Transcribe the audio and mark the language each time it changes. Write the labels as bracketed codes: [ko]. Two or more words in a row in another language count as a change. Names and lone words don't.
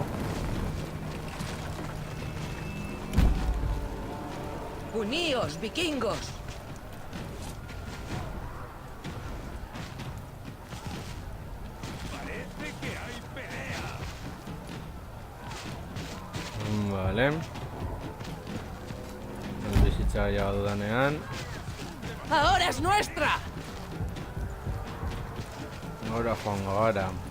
[es] Uníos, vikingos. Parece que hay pelea. Vale. [eu] Bizitza gehiago dudanean. [es] Ahora es nuestra. [eu] Gora joango gara.